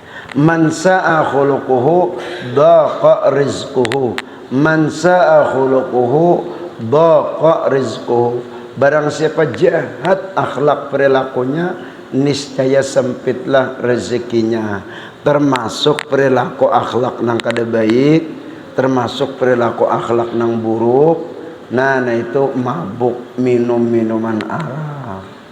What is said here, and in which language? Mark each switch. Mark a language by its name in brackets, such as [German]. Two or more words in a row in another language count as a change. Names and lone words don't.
[Arabic] من ساء خلقه ضاق رزقه. من ساء خلقه ضاق رزقه. [Indonesian] Barang siapa jahat akhlak perilakunya, niscaya sempitlah rezekinya. Termasuk perilaku akhlak nang kada baik, termasuk perilaku akhlak nang buruk. Nah itu mabuk, minum minuman arak.